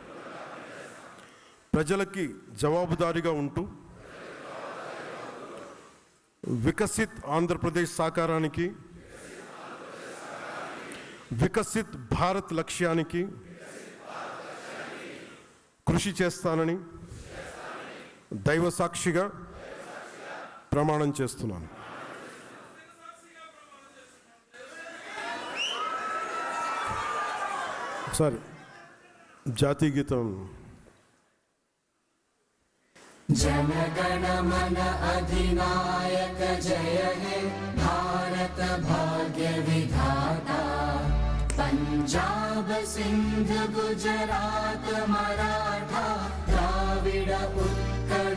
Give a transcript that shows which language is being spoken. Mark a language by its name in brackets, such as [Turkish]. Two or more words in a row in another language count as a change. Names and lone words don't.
[Telugu] ప్రజలకి జవాబుదారీగా ఉంటూ వికసిత్ ఆంధ్రప్రదేశ్ సాకారానికి, [Hindi] विकसित भारत [Telugu] లక్ష్యానికి కృషి చేస్తానని దైవ సాక్షిగా ప్రమాణం చేస్తున్నాను. ఒకసారి జాతీయ గీతం. [Bangla] জনগণমন অধিনায়ক জয় হে ভারত ভাগ্য বিধাতা, পঞ্জাব সিন্ধু গুজরাট মরাঠা দ্রাবিড় উৎকল